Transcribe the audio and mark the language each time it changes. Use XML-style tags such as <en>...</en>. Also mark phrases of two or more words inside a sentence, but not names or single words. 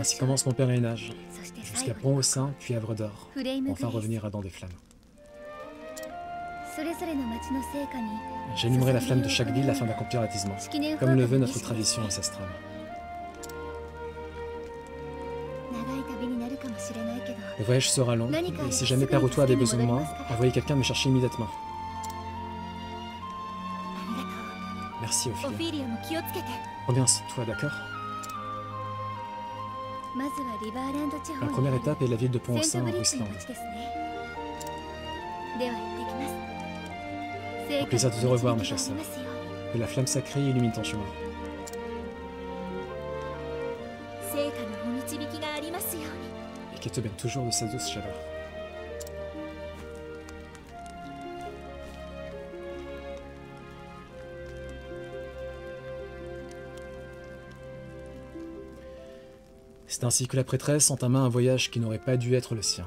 <fr>Ainsi</fr> <ja>ショー、</ja> <fr>commence mon pèlerinage,</fr> <ja>そして最</ja> <fr>jusqu'à</fr> <ja>後</ja> <fr>Pont</fr> <ja>に</ja> <fr>au Sein, puis Havre d'Or.</fr> <ja>フレームグ</ja> <fr>Enfin</fr> <ja>レイ</ja> <fr>revenir à Dans des Flammes.</fr> <ja>ス。それぞれの町の成果に</ja> <fr>J'allumerai la flamme de chaque ville afin d'accomplir l'attisement,</fr> <ja>式年</ja> <fr>comme le veut</fr> <ja>奉</ja> <fr>notre</fr> <ja>儀の儀式</ja> <fr>tradition ancestrale.</fr> <ja>長い旅になるかもしれないけど</ja> <fr>Le voyage sera long, et si jamais Père Otto avait besoin de moi, envoyez quelqu'un me chercher immédiatement.</fr> <ja>ありがと</ja> <fr>Merci</fr> <ja>うオフ</ja> <fr>Ophélie.</fr> <ja>ィリアも気をつけて</ja> <fr>Reviens toi, d'accord?</fr> <ja>まずはリバーランド地方</ja> <fr>La</fr> <ja>に</ja> <fr>première</fr> <ja>ある</ja> <fr>étape est la ville de</fr> <ja>セン</ja> <fr>Pont-Saint</fr> <ja>ト</ja> <fr>en</fr> <ja>ブリッジの</ja> <fr>Rusland.</fr> <ja>町ですねでは行ってきます</ja> <fr>Au plaisir de te revoir, ma chère</fr> <ja>成</ja> <fr>sœur.</fr> <ja>果の導きがありますように</ja> <fr>Que la flamme sacrée illumine ton chemin.</fr> <ja>成果のお導きがありますように</ja> <fr>Et qu'elle te baigne toujours de sa douce chaleur. C'est ainsi que la prêtresse entama un voyage qui n'aurait pas dû être le sien.</fr>